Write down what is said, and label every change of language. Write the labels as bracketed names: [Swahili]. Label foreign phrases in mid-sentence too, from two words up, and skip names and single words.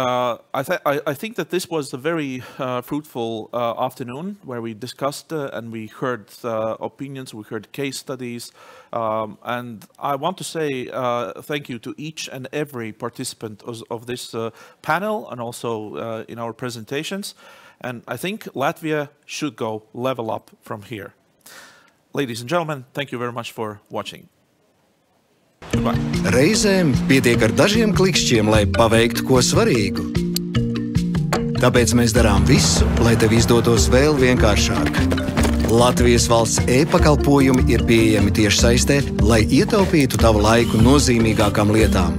[English] I think that this was a very fruitful afternoon where we discussed and we heard opinions, we heard case studies, and I want to say thank you to each and every participant of this panel and also in our presentations. And I think Latvia should go level up from here. Ladies and gentlemen, thank you very much for watching. Goodbye. [Latvian] Reizēm pietiek ar dažiem klikšķiem, lai paveiktu ko svarīgu. Tāpēc mēs darām visu, lai tev izdotos vēl vienkāršāk. Latvijas valsts e-pakalpojumi ir pieejami tiešsaistē, lai ietaupītu tavu laiku nozīmīgākām lietām.